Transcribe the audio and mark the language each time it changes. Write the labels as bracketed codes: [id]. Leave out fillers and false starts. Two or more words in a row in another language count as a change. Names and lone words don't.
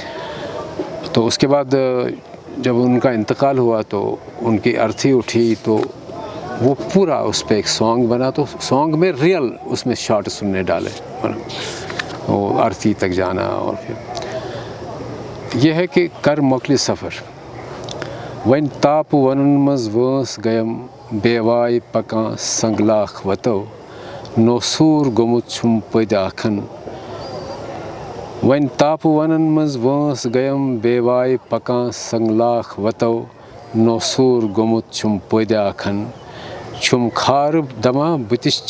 [ur] تو اس کے بعد جب ان کا انتقال ہوا تو ان کی ارتھی اٹھی تو وہ پورا اس پہ ایک سانگ بنا. تو سانگ میں ریئل اس میں شارٹس انہوں نے ڈالے وہ ارتھی تک جانا. اور پھر یہ ہے کہ [ks] کر مکل سفر ون تاپ ونن مز وٲنٛس گٔیم بے واے پکان سنگلاخ وتو نوسوٗر گوٚمُت چھُم پٔدۍ آکھن ون تاپ ونن مز وٲنٛس گٔیم بے واے پکان سنگلاخ وتو نوسوٗر گوٚمُت چھُم پٔدۍ آکھن چھُم کھارٕ دما بٕتھِس